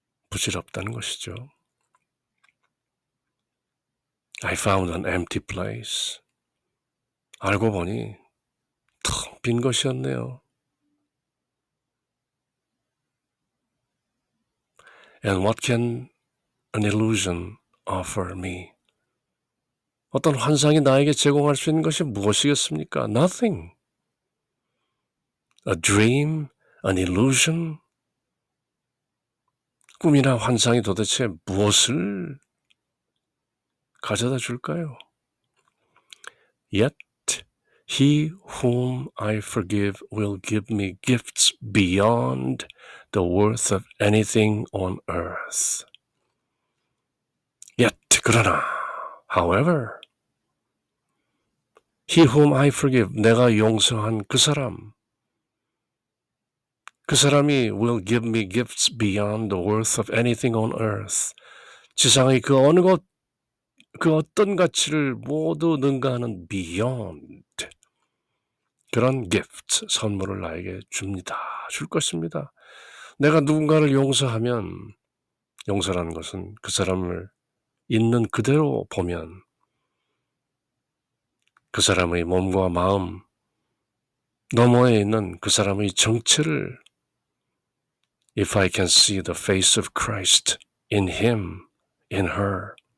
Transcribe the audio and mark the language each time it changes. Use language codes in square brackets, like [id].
[ko] 부질없다는 것이죠. [en] I found an empty place. [ko] 알고 보니 텅 빈 것이었네요. [en] And what can an illusion offer me? [ko] 어떤 환상이 나에게 제공할 수 있는 것이 무엇이겠습니까? [en] Nothing. A dream, an illusion? [ko] 꿈이나 환상이 도대체 무엇을 가져다 줄까요? [en] Yet he whom I forgive will give me gifts beyond the worth of anything on earth. Yet, [ko] 그러나, [en] however, he whom I forgive, [ko] 내가 용서한 그 사람이 [en] will give me gifts beyond the worth of anything on earth. [ko] 지상의 그 어느 것, 그 어떤 가치를 모두 능가하는 [en] beyond. [ko] 그런 gift, 선물을 나에게 줍니다. 줄 것입니다. 내가 누군가를 용서하면, 용서라는 것은 그 사람을 있는 그대로 보면 그 사람의 몸과 마음 너머에 있는 그 사람의 정체를 [en] If I can see the face of Christ in him, in her.